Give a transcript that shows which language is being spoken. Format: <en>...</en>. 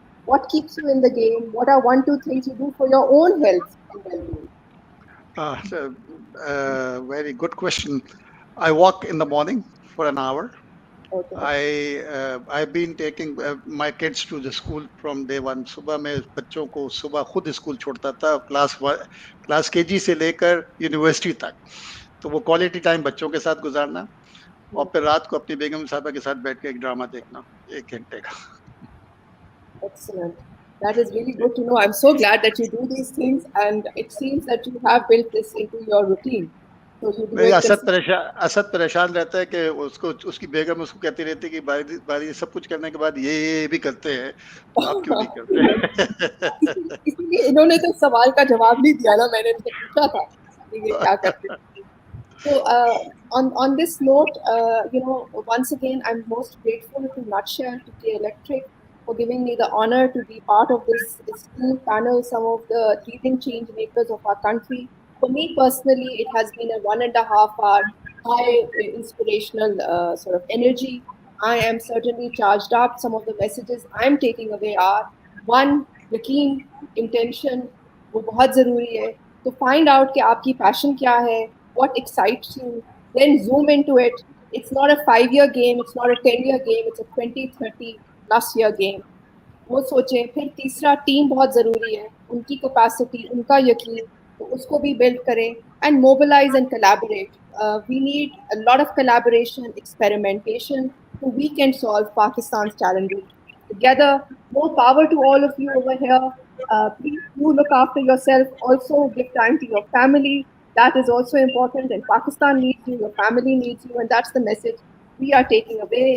<en>What keeps you in the game? What are 1, 2 things you do for your own health and well-being? Very good question. I walk in the morning for an hour. Okay. I've been taking my kids to the school from day one.</en> <hi>सुबह मैं बच्चों को सुबह खुद school छोड़ता था class KG से लेकर यूनिवर्सिटी तक. तो वो क्वालिटी टाइम बच्चों के साथ गुजारना और फिर रात को अपनी बेगम साहबा के साथ बैठ के एक ड्रामा देखना 1 घंटे का.</hi> <en>Excellent. That is really good to know. I'm so glad that you do these things, and it seems that you have built this into your routine. So you do</en> <hi>मेरी</hi> <en>it</en> <hi>असद परेशान रहता है कि उसकी बेगम उसको कहती रहती है कि बारी सब कुछ करने के बाद ये भी करते हैं, तो आप क्यों नहीं करते? इसीलिए इन्होंने तो सवाल का जवाब नहीं दिया ना, मैंने इनसे पूछा था कि ये क्या करते हैं.</hi> <en>So on this note, once again, I'm most grateful to Nutshell, to K Electric, for giving me the honor to be part of this esteemed panel, some of the leading change makers of our country. For me personally, it has been a 1.5 hour high inspirational sort of energy. I am certainly charged up. Some of the messages I'm taking away are: one, यकीन, intention,</en> <hi>वो बहुत ज़रूरी है.</hi> <en>To find out</en> <hi>कि आपकी</hi> <en>passion</en> <hi>क्या है,</hi> <en>what excites you, then zoom into it. It's not a 5 year game, it's not a 10 year game, it's a 20, 30 plus year game.</en> <hi>वो सोचें. फिर तीसरा, टीम बहुत ज़रूरी है, उनकी कैपेसिटी, उनका यकीन, तो उसको भी बिल्ड करें.</hi> <en>And mobilise and collaborate. We need a lot of collaboration, experimentation, so we can solve Pakistan's challenges together. More power to all of you over here. Please do look after yourself. Also give time to your family. That is also important, and Pakistan needs you, your family needs you, and that's the message we are taking away.</en>